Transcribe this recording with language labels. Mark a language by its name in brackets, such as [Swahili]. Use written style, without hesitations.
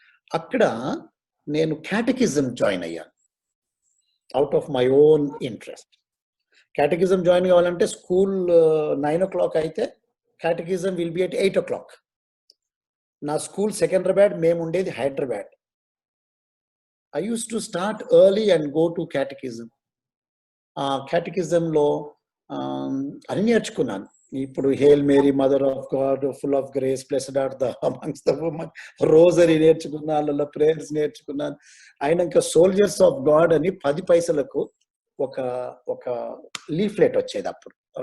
[Telugu] అక్కడ నేను క్యాటెకిజం జాయిన్ అయ్యాను. [English] Out of my own interest. [Telugu] క్యాటెకిజం join కావాలంటే స్కూల్ 9:00 అయితే క్యాటెకిజం [English] Will be at 8:00. [Telugu] నా స్కూల్ సెకండ్రాబాద్, మేము ఉండేది Hyderabad. [English] I used to start early and go to catechism. [Telugu] క్యాటెకిజంలో అన్ని నేర్చుకున్నాను. [English] ఇప్పుడు hail Mary mother of God, full of grace, blessed are the amongst the women, [Telugu] rosary నేర్చుకున్నాను, అందులో ప్రేయర్స్ నేర్చుకున్నాను. అయినాక సోల్జర్స్ ఆఫ్ గాడ్ అని 10 పైసలకు ఒక ఒక లీఫ్లెట్ వచ్చేది అప్పుడు.